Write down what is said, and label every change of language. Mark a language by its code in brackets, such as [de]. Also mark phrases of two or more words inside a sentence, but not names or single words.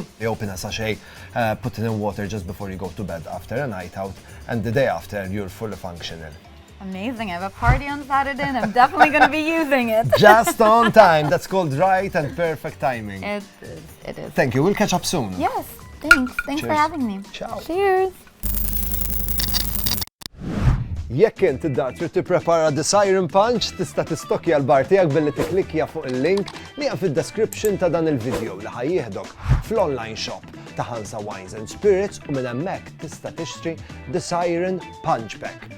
[en] You open a sachet, put it in water just before you go to bed after a night out, and the day after, you're fully functional. Amazing. I have a party on Saturday and I'm definitely going to be using it. Just on time. That's called right and perfect timing. It is. It is. Thank you. We'll catch up soon. Yes. Thanks. Thanks for Cheers. having me. Ciao. Cheers. [mt] Jekk inti da trid tipprepara the Siren Punch, tista' tistokja l-bar tiegħek billi tikklikja fuq il-link li hemm fid-description ta' dan il-video li ħajjieħdok fl- [en] online shop [mt] ta' Hansa Wines and Spirits u minn hemmhekk tista' tixtri the Siren Punch Pack.